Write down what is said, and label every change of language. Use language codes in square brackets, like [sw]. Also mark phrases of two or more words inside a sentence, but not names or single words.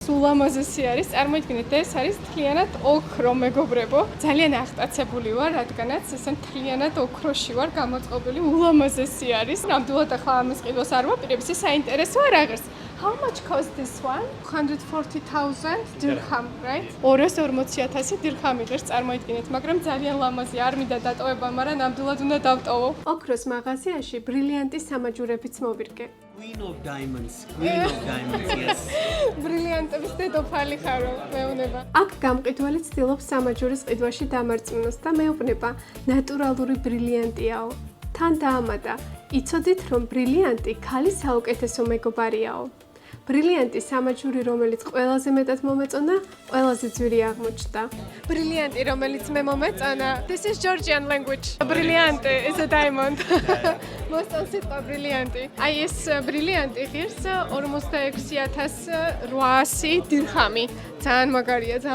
[ka] ულამაზესი არის, წარმოიდგინეთ, ეს არის თლიანად ოქრო, მეგობრებო. ძალიან აღტაცებული ვარ, რადგანაც ესე თლიანად ოქროში ვარ გამოწყობილი, ულამაზესი არის. ნამდვილად ახლა ამის ყიდვას არ ვაპირებ, ის საინტერესოა რაღაც. [en] How much cost this one? 140,000 dirham, right? [ka] 240,000 dirham იღებს, წარმოიდგინეთ, მაგრამ ძალიან ლამაზი, არ მინდა დატოვება, მაგრამ ნამდვილად უნდა დავტოვო. ოქროს მაღაზიაში ბრილიანტის სამაჯურებიც მოვირგე. [en] Queen of diamonds, yes. [ka] ბრილიანტების დედოფალი ხარ, მეუბნება. აქ გამყიდველი ცდილობს სამაჯურის ყიდვაში დამარწმუნოს და მეუბნება, ნატურალური ბრილიანტიაო. თან დაამატა, იცოდით, რომ ბრილიანტი ქალის საუკეთესო მეგობარიაო. ბრილიანტი სამაჯური, რომელიც ყველაზე მეტად მომეწონა, ყველაზე ძვირი აღმოჩნდა. ბრილიანტი, რომელიც მე მომეწონა, [en] this is Georgian language. ბრილიანტი is a diamond. [ka] მოსწონს სიტყვა ბრილიანტი. აი ეს ბრილიანტი ღირს 46,800 დირჰამი. ძალიან მაგარია, ძალიან